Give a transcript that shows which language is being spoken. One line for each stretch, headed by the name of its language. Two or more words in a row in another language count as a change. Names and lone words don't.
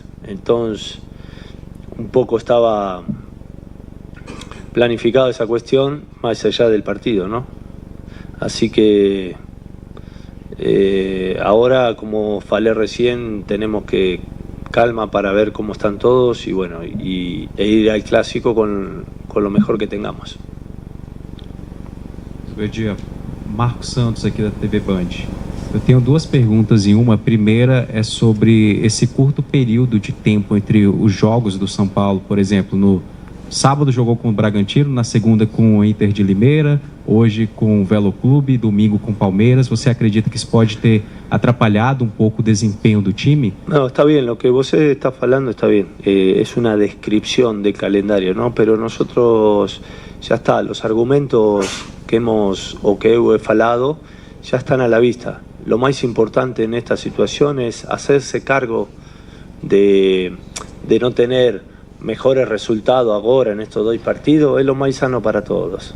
Spanish: Entonces un poco estaba planificada esa cuestión más allá del partido, ¿no? Así que ahora, como falé recién, tenemos que calma para ver cómo están todos y bueno, e ir al clásico con lo mejor que tengamos.
Portuguese: Bom dia, Marcos Santos aqui da TV Band. Eu tenho 2 perguntas em uma. A primeira é sobre esse curto período de tempo entre os jogos do São Paulo. Por exemplo, no sábado jogou com o Bragantino, na segunda com o Inter de Limeira, hoje com o Velo Clube, domingo com o Palmeiras. Você acredita que isso pode ter atrapalhado um pouco o desempenho do time?
Spanish: No, está bien, lo que
Portuguese: você está falando
Spanish: está bien. Es una descripción del calendario, ¿no? Pero nosotros ya está, los argumentos que he falado ya están a la vista. Lo más importante en esta situación es hacerse cargo de no tener mejores resultados ahora en estos 2 partidos, es lo más sano para todos.